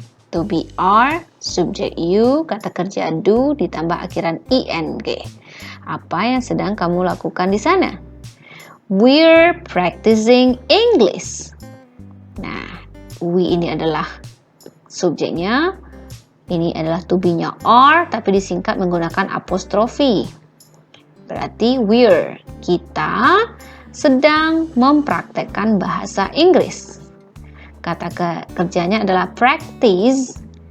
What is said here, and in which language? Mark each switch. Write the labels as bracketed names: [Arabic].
[Indonesian] To be are, subjek you, kata kerja do ditambah akhiran ing. Apa yang sedang kamu lakukan di sana? [English] We're practicing English. [Indonesian] Nah, we ini adalah subjeknya. Ini adalah to be-nya are, tapi disingkat menggunakan apostrofi. Berarti we're, kita sedang mempraktekkan bahasa Inggris. Kata kerjanya adalah practice